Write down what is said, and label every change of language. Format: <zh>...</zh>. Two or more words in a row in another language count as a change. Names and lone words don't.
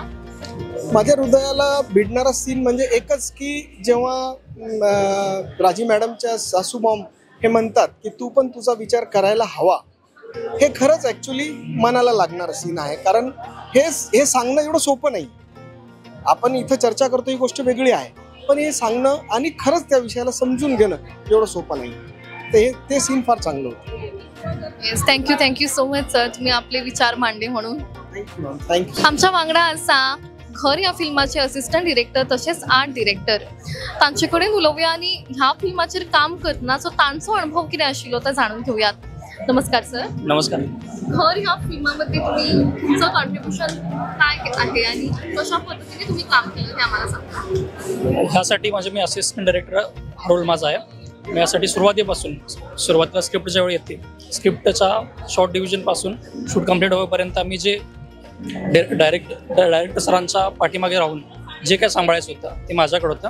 <mr>माझ्या हृदयाला भिडणारा सीन म्हणजे एकच की जेव्हा राजी मॅडमच्या सासू मॉम हे म्हणतात की तू पण तुझा विचार करायला हवा, हे खरंच ॲक्च्युली मनाला लागणारं सीन आहे. कारण हे सांगणं एवढं सोपं नाही. आपण इथं चर्चा करतो ही गोष्ट वेगळी आहे, पण हे सांगणं आणि खरंच त्या विषयाला समजून घेणं एवढं सोपं नाही. तर ते सीन फार चांगलं होतं. येस,</mr> <en>Thank you so much</en> <mr>सर, तुम्ही आपले विचार मांडले म्हणून. थँक्यू.</mr> <kok>आमच्या वांगडा असा घर या फिल्माचे</kok> <en>assistant director</en> <kok>तसेच</kok> <en>art director,</en> <kok>तांचे कडेन उलोवया आणि ह्या फिल्माचेर काम करतनाचो तांचो अनुभव कितें आशिल्लो तो जाणून घेवयात. नमस्कार सर. नमस्कार.</kok> <mr>घर ह्या फिल्मामध्ये तुम्ही तुमचं कॉन्ट्रीब्युशन काय आहे आणि कशा पद्धतीने तुम्ही काम केलं ते आम्हाला सांगा. ह्यासाठी मी</mr> <en>assistant director</en> <mr>हा रोल माझा आहे. मी यासाठी सुरुवातीला स्क्रिप्टच्या वेळी येते, स्क्रिप्टच्या शॉर्ट डिव्हिजनपासून</mr> <en>shoot complete</en> <mr>होईपर्यंत आम्ही जे डायरेक्टर सरांच्या पाठीमागे राहून जे काय सांभाळायचं होतं ते माझ्याकडे होतं.</mr>